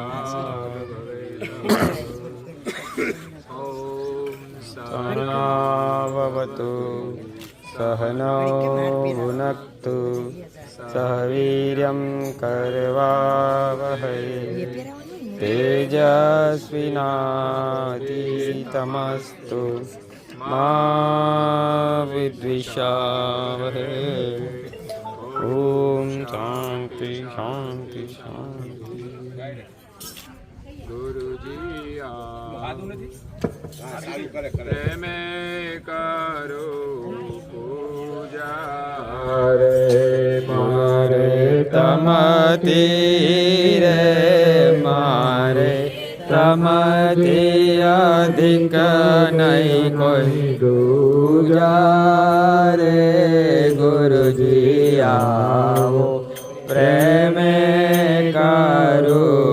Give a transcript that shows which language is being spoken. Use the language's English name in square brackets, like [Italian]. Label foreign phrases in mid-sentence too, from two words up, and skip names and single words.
[Sanskrit] સહનાવવતુ સહનૌ ભુનક્તુ સહ વીર્યં કરવાવહૈ तेजस्विनातीतमस्तु मा विद्विषावहे। ओम शांति शांति शांति। [Gujarati] ગુરુજી પ્રેમે કરો પૂજા રે મારે તમતી રે મારે તમતી અધિક નહીં કોઈ દૂજા રે ગુરુજી આવો પ્રેમે કરો